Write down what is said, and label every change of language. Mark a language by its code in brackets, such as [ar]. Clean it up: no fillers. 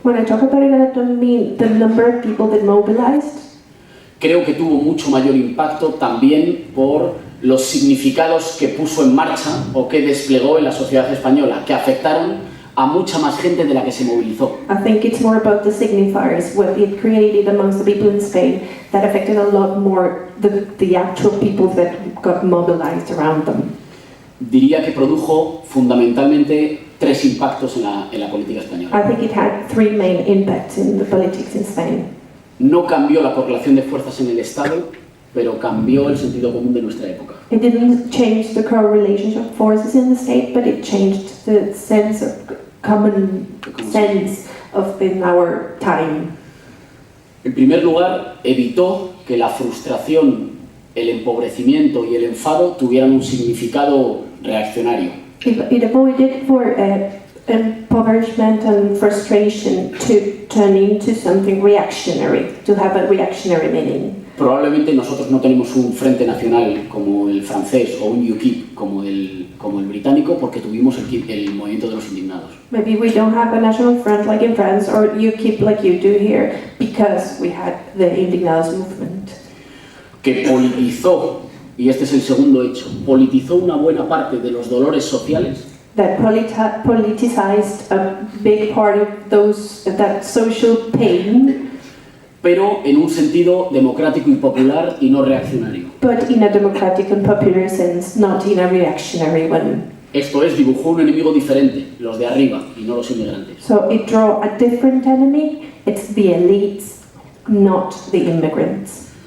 [en] When I talk about it, I don't mean the number of people that mobilized. [es] Creo que tuvo mucho mayor impacto también por los significados que puso en marcha o que desplegó en la sociedad española, que afectaron a mucha más gente de la que se movilizó. [en] I think it's more about the signifiers, what it created amongst the people in Spain that affected a lot more the actual people that got mobilized around them. [es] Diría que produjo fundamentalmente tres impactos en la política española. [en] I think it had three main impacts in the politics in Spain. [es] No cambió la correlación de fuerzas en el Estado, pero cambió el sentido común de nuestra época. [en] It didn't change the correlation of forces in the state, but it changed the sense of common sense of in our time. [es] En primer lugar, evitó que la frustración, el empobrecimiento y el enfado tuvieran un significado reaccionario. [en] It avoided for impoverishment and frustration to turn into something reactionary, to have a reactionary meaning. [es] Probablemente nosotros no tenemos un frente nacional como el francés o un UKIP como el británico porque tuvimos el movimiento de los indignados. [en] Maybe we don't have a national front like in France or UKIP like you do here because we had the Indignados movement. [es] Que politizó, y este es el segundo hecho, politizó una buena parte de los dolores sociales. [en] That politicized a big part of that social pain, [es] pero en un sentido democrático y popular y no reaccionario. [en] But in a democratic and popular sense, not in a reactionary one. [es] Esto es, dibujó un enemigo diferente, los de arriba y no los inmigrantes. [en] So it drew a different enemy, it's the elites, not the immigrants.